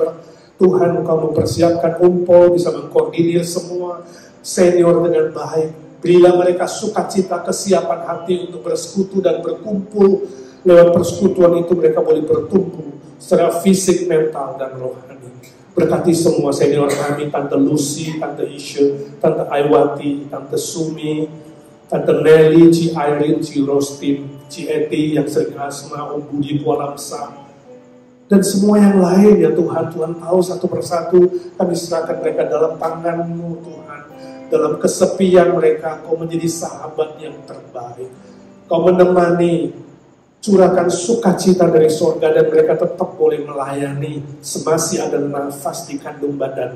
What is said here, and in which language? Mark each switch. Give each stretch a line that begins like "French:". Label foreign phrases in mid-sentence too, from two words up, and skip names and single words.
Indonesian: Tuhan, Engkau mempersiapkan Om Paul bisa mengkoordinir semua senior dengan baik. Berilah mereka sukacita, kesiapan hati untuk bersekutu dan berkumpul. Lewat persekutuan itu mereka boleh bertumbuh secara fisik, mental, dan rohani. Berkati semua senior kami, Tante Lucy, Tante Isha, Tante Aiwati, Tante Sumi, Tante Nelly, Ci Irene, Ci Rostin, Ci Eti yang sering asma, Om Budi, Pualamsa, dan semua yang lain ya Tuhan. Tuhan tahu satu persatu, kami serahkan mereka dalam tangan-Mu Tuhan. Dalam kesepian mereka, Kau menjadi sahabat yang terbaik. Kau menemani, curahkan sukacita dari sorga, dan mereka tetap boleh melayani semasih ada nafas di kandung badan.